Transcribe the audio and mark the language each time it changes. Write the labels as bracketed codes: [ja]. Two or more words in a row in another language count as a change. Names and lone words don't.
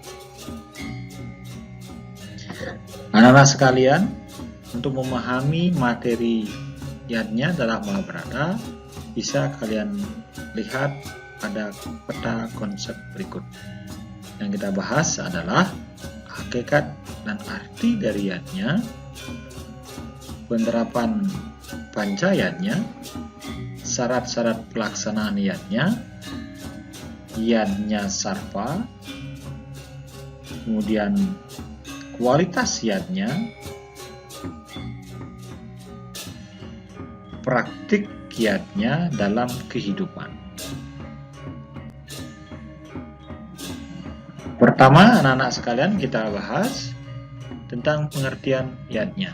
[id] Anak-anak sekalian, untuk memahami materi yajna dalam Mahabharata, bisa kalian lihat pada peta konsep berikut. Yang kita bahas adalah hakikat dan arti dari yajna, penerapan pancayajna, syarat-syarat pelaksanaan yajna, yajna sarva, kemudian kualitas yajna, praktik yajna dalam kehidupan. Pertama, anak-anak sekalian, kita bahas tentang pengertian yajna.